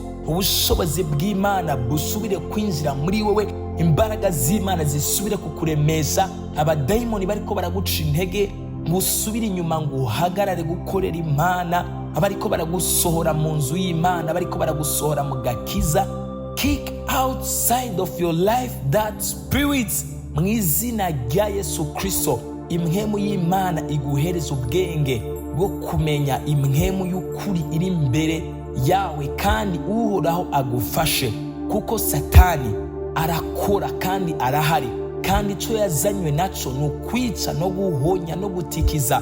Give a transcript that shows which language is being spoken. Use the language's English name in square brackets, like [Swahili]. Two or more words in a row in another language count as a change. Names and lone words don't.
[Rundi] Ubushobozi bw'Imana busubire kwinjira muri wewe, imbaraga z'Imana zisubire kukuremesha. Abadayimoni bariko baraguca intege musubire inyuma ngo uhagarare gukorera Imana. Abariko baragusohora mu nzu y'Imana, bariko baragusohora mu gakiza, [English] kick outside of your life that spirits [Rundi] mu izina rya Yesu Kristo. Impwemu y'Imana iguhereza ubwenge bwo kumenya impwemu y'ukuri iri imbere yawe, kandi Uhoraho agufashe, kuko Satani arakora kandi arahari, kandi icyo yazanywe naco ni ukwica no guhonya no gutikiza.